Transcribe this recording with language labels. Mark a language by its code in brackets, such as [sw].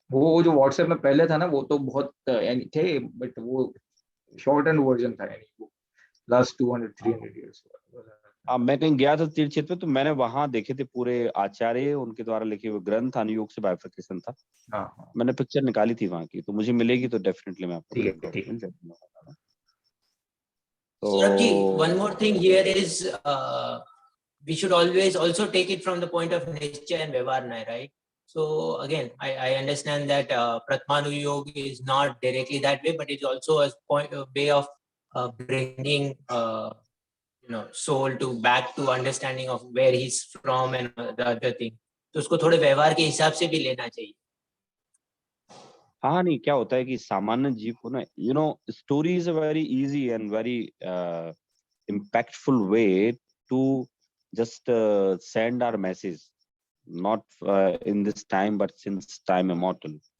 [hi] वो जो व्हाट्सएप में पहले था ना, वो तो बहुत यानी थे, बट वो शॉर्ट एंड वर्जन था, यानी वो लास्ट 200 300 इयर्स। अब मैं कहीं गया था तीर्थ क्षेत्र पे, तो मैंने वहां देखे थे पूरे आचार्य उनके द्वारा लिखे हुए ग्रंथ, अनुयोग से बाइफिकेशन था। हाँ हाँ मैंने पिक्चर निकाली थी वहां की, तो मुझे मिलेगी तो डेफिनेटली मैं आपको ठीक भेजूंगा, है ठीक है। मिल जाएगी। [en] Saurabh, one more [hi] तो [en] thing here is we should always also take it from the point of Nishchay and Vyavaharnay, right? So again, I understand that Pratmanu Yoga is not directly that way, but it's also a way of bringing soul to back to understanding of where he's from and the other thing. [hi] तो उसको थोड़े व्यवहार के हिसाब से भी लेना चाहिए। हाँ नहीं, क्या होता है कि सामान्य जीव को ना, [en] Story is a very easy and very impactful way to just send our message, not in this time but since time immortal.